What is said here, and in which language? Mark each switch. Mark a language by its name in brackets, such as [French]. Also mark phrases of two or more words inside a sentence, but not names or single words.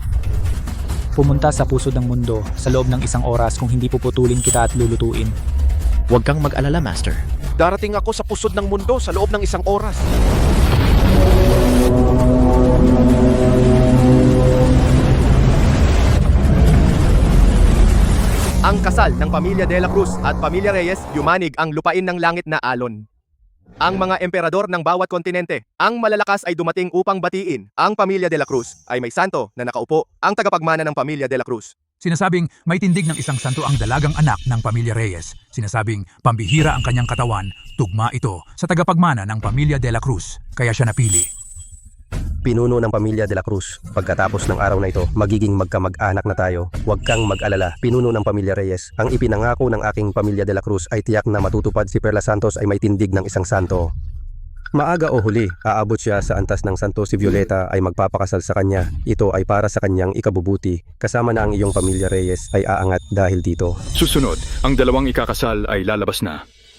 [Filipino] Pumunta sa pusod ng mundo sa loob ng 1 oras kung hindi puputulin kita at lulutuin. Huwag kang mag-alala, Master. Darating ako sa pusod ng mundo sa loob ng 1 oras. Ang kasal ng pamilya de la Cruz at pamilya Reyes, yumanig ang lupain ng langit na alon. Ang mga emperador ng bawat kontinente, ang malalakas ay dumating upang batiin. Ang pamilya de la Cruz ay may santo na nakaupo, ang tagapagmana ng pamilya de la Cruz. Sinasabing may tindig ng isang santo ang dalagang anak ng pamilya Reyes. Sinasabing pambihira ang kanyang katawan, tugma ito sa tagapagmana ng pamilya de la Cruz, kaya siya napili. Pinuno ng pamilya de la Cruz. Pagkatapos ng araw na ito, magiging magkamag-anak na tayo. Huwag kang mag-alala. Pinuno ng pamilya Reyes. Ang ipinangako ng aking pamilya de la Cruz ay tiyak na matutupad. Si Perla Santos ay may tindig ng isang santo. Maaga o huli, aabot siya sa antas ng santo. Si Violeta ay magpapakasal sa kanya. Ito ay para sa kanyang ikabubuti. Kasama na ang iyong pamilya Reyes ay aangat dahil dito. Susunod, ang dalawang ikakasal ay lalabas na.